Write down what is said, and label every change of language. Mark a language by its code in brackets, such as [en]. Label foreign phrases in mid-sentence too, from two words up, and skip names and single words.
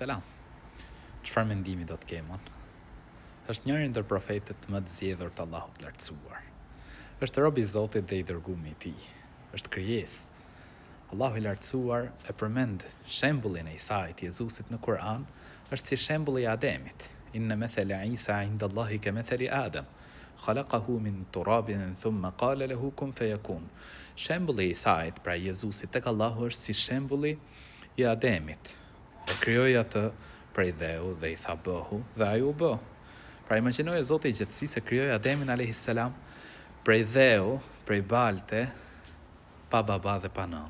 [sq] Qëfar mendimi do të kemon? Është njëri ndër profetët më të zgjedhur të Allahut lartësuar. Është rob i Zotit dhe i dërguar i tij. Është krijesë. Allahu i lartësuar e përmend shembullin e Isait, Jezusit në Kur'an, është si shembulli i Ademit. [ar] إن مثل عيسى عند الله كمثل آدم خلقه من تراب ثم قال له كن فيكون. [sq] Shembulli i Isait, pra Jezusit tek Allahu, është si shembulli i Ademit. E krijoi atë prej dheu dhe i tha bëhu dhe ai u bë. Pra imagjinoj Zoti i gjithësisë se krijoi Ademin a.s. prej dheu, prej balte, pa baba dhe pa nën.